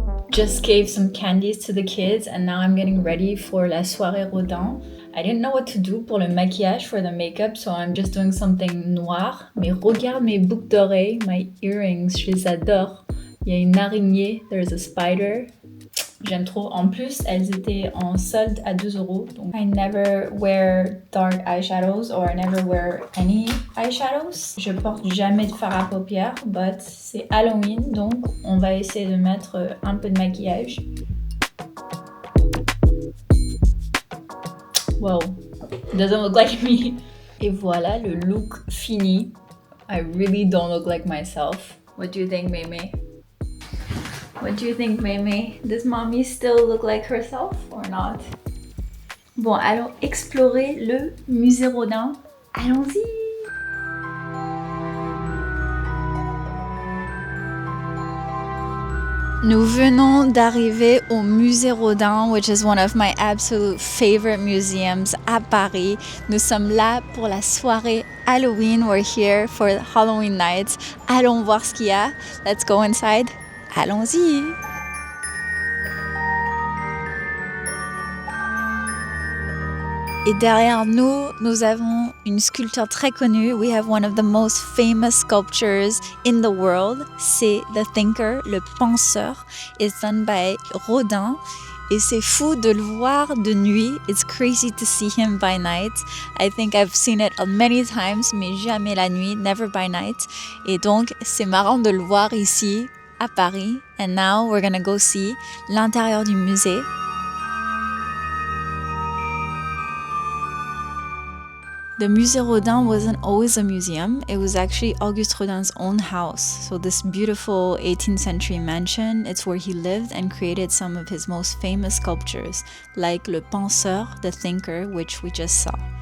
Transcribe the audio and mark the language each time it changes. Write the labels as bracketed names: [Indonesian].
[English] Just gave some candies to the kids and now I'm getting ready for la soirée Rodin. I didn't know what to do [French] pour le maquillage, [English] for the makeup, so I'm just doing something noir. [French] Mais regarde mes boucles d'oreilles, [English] my earrings, [French] je les adore. Il y a une araignée, [English] there's a spider. [French] J'aime trop. En plus, elles étaient en solde à 2 €. [English] Donc, I never wear dark eyeshadows or I never wear any eyeshadows. [French] Je porte jamais de fard à paupières, but c'est Halloween, donc on va essayer de mettre un peu de maquillage. [English] Wow, doesn't look like me. [French] Et voilà le look fini. [English] I really don't look like myself. What do you think, Mémé? What do you think, Mémé? Does mommy still look like herself or not? [French] Bon, allons explorer le musée Rodin. Allons-y! Nous venons d'arriver au Musée Rodin, [English] which is one of my absolute favorite museums à Paris. [French] Nous sommes là pour la soirée Halloween. [English] We're here for Halloween night. [French] Allons voir ce qu'il y a. [English] Let's go inside. [French] Allons-y! Et derrière nous, nous avons une sculpture très connue. [English] We have one of the most famous sculptures in the world. [French] C'est The Thinker, le penseur. [English] It's done by Rodin. [French] Et c'est fou de le voir de nuit. [English] It's crazy to see him by night. I think I've seen it many times, [French] mais jamais la nuit, [English] never by night. [French] Et donc, c'est marrant de le voir ici, à Paris. [English] And now we're gonna go see [French] l'intérieur du musée. [English] The Musée Rodin wasn't always a museum. It was actually Auguste Rodin's own house. So this beautiful 18th century mansion, it's where he lived and created some of his most famous sculptures, like Le Penseur, the Thinker, which we just saw.